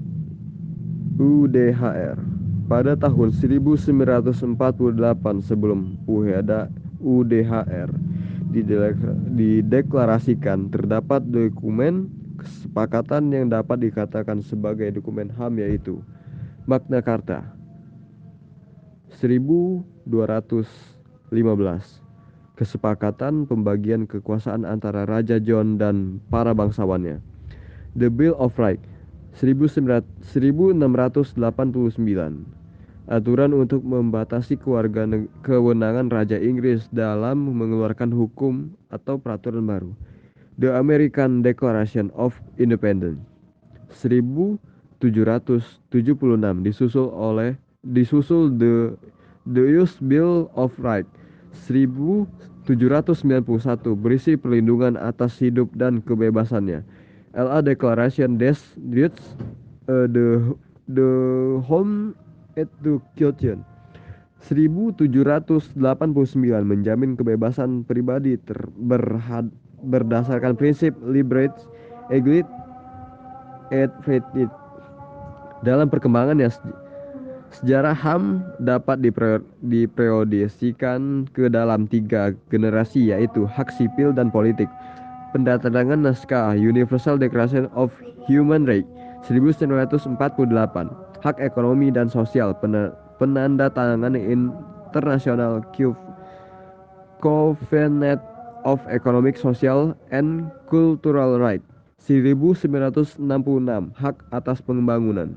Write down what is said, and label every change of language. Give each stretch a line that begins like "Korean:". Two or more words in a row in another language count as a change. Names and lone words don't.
Indonesian: UDHR pada tahun 1948 sebelum UDHR dideklarasikan terdapat dokumen kesepakatan yang dapat dikatakan sebagai dokumen HAM yaitu Magna Carta 1215, kesepakatan pembagian kekuasaan antara Raja John dan para bangsawannya. The Bill of Rights 1689, aturan untuk membatasi kewenangan Raja Inggris dalam mengeluarkan hukum atau peraturan baru. The American Declaration of Independence 1776 disusul The US Bill of Rights 1791 berisi perlindungan atas hidup dan kebebasannya. LA Declaration des Droits de Homme et du Citoyen 1789 menjamin kebebasan pribadi berdasarkan prinsip
French: liberté, égalité et fraternité.
Indonesian: Dalam perkembangannya, sejarah HAM dapat dipriodisikan ke dalam 3 generasi, yaitu hak sipil dan politik. Pendatangan naskah Universal Declaration of Human Rights 1948, hak ekonomi dan sosial, penandatangan International Covenant of Economic, Social, and Cultural Rights 1966, hak atas pembangunan.